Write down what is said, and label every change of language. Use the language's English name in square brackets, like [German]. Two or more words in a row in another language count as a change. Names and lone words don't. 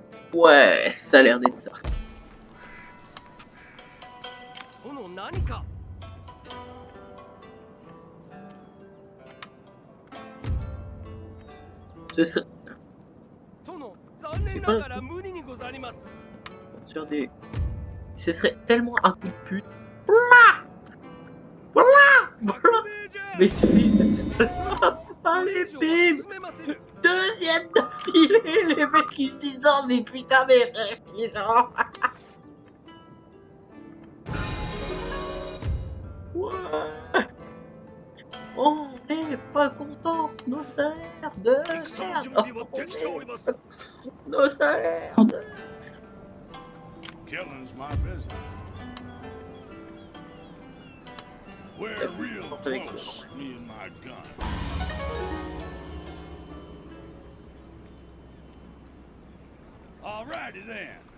[French] Ouais, ça a l'air d'être ça. [Japanese] 殿何か [French] Ce serait [Japanese] 殿残念ながら無理にござります [French] sur des... Ce serait tellement un coup de pute. Voilà. Voilà. [Japanese] 革命じゃ [French] Mais je allez, [Japanese] これ以上は [French] bim. [Japanese] 進めませぬ [French] Deuxième d'affilée, les mecs ils disent non mais putain mais réfléchissant. Ouais. On n'est pas content, nos salaires de [Japanese] 戦の準備はできております [French] nos salaires de... [English] Killing's my business. We're real close, me and my gun. Alrighty then.